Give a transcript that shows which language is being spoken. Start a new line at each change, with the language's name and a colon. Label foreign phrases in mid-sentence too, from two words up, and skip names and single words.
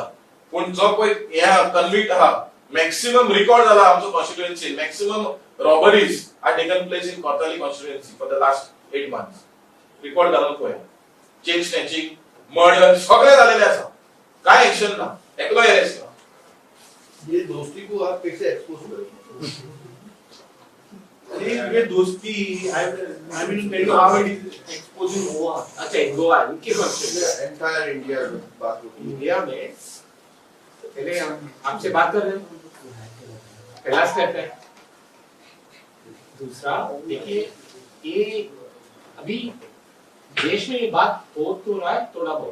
Konkani: पूण जो पळय हे कन्विक्ट आहा, मॅक्सिमम रिकॉर्ड जाला आमचो कॉन्स्टिट्युएन्सी,
English: maximum robberies are taken place in Cortalim constituency for the last 8 months.
Konkani: रिकॉर्ड घालून पळय,
English: chain snatching,
Konkani: मर्डर सगळे जालेले आसा. काय एक्शन ना, एकलो अरेस्ट ना.
Hindi: ये दोस्ती को आप कैसे एक्सपोज करेंगे? ये दोस्ती
English: I will tell you how it is exposed in Goa.
Hindi: अच्छा, गोवा इनके कॉन्स्टिट्यूशन एंटायर इंडिया में बात होती है. इंडिया में पहले हम आपसे बात कर रहे हैं, पहला स्टेप है. दूसरा देखिए, ये अभी देश में ये बात हो तो रहा है थोड़ा बहुत.